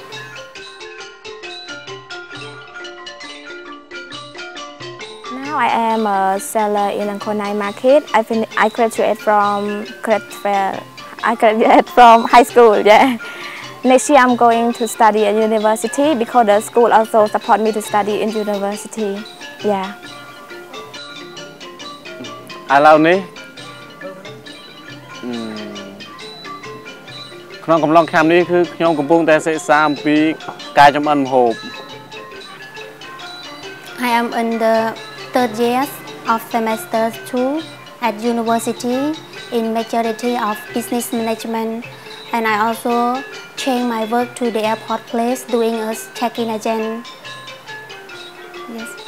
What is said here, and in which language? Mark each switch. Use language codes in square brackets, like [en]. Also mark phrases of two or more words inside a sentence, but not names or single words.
[en] Now I am a seller in Angkonai market. I graduate from high school. Yeah. Next year I'm going to study at university because the school also support me to study in university. Yeah. [km] ឥឡូវនេះក្នុងកំឡុងឆ្នាំនេះគឺខ្ញុំកំពុងតែសិក្សាអំពីការចម្អិនម្ហូប [en] I am in the 3rd year of semester 2 at university in majority of business management, and I also change my work to the airport place doing a check-in agent. Yes.